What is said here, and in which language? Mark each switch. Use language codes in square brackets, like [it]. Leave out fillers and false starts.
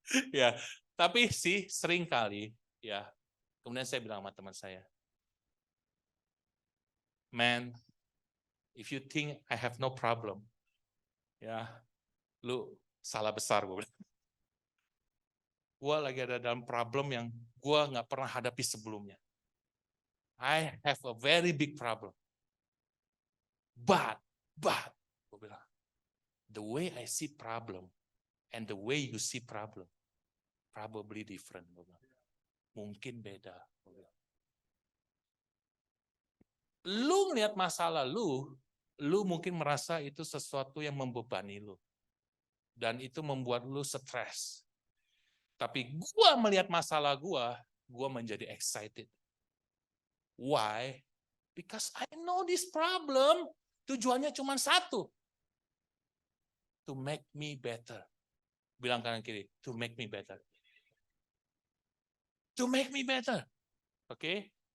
[id] Ya, tapi sih sering kali ya. Kemudian saya bilang sama teman saya, "Man, if you think I have no problem, ya, lu salah besar," gue bilang. Gue lagi ada dalam problem yang gue nggak pernah hadapi sebelumnya. [en] I have a very big problem. But, gue bilang, the way I see problem and the way you see problem, probably different. [id] Gue bilang. Mungkin beda. Gue bilang. Lu ngeliat masalah lu mungkin merasa itu sesuatu yang membebani lu. Dan itu membuat lu stres. Tapi gua melihat masalah gua menjadi excited. [en] Why? Because I know this problem. Tujuannya cuma satu. To make me better. Bilang kanan kiri, to make me better. To make me better. Oke?